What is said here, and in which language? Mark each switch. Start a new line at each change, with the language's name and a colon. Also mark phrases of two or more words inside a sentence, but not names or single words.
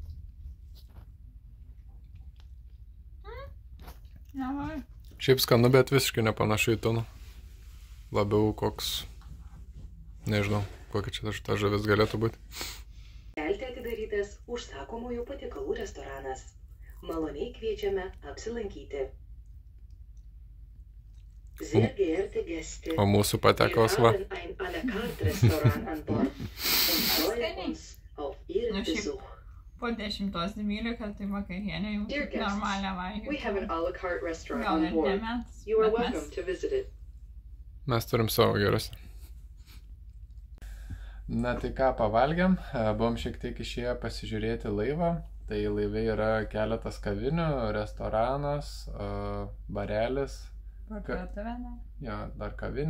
Lithuanian: Nevai. Šiaip skanu, bet visiškai nepanašu į tuną. Labiau koks, nežinau, kokia čia ta žuvis galėtų būti. Kelte atidarytas užsakomųjų patiekalų restoranas. Maloniai kviečiame apsilankyti.
German: Sehr geehrte Gäste,
Lithuanian: O mūsų patiekalas va.
German: wir haben ein
French: à la carte
German: Restaurant an Bord und freuen uns auf Ihren Besuch.
Lithuanian: Po 10:12 tai vakarienė jau
English: Dear guests,
Lithuanian: normalią valgyti.
English: We have an
French: à la carte
English: restaurant
Lithuanian: Gal
English: on
Lithuanian: ir
English: board.
Lithuanian: nemet.
English: You are welcome to visit it.
Lithuanian: Mes turim savo geresnį. Na tai ką, pavalgėm, buvom šiek tiek išėję pasižiūrėti laivą. Tai laive yra keletas kavinių, restoranas, barelis, Parduotuvė, ne? jo, dar kavinė.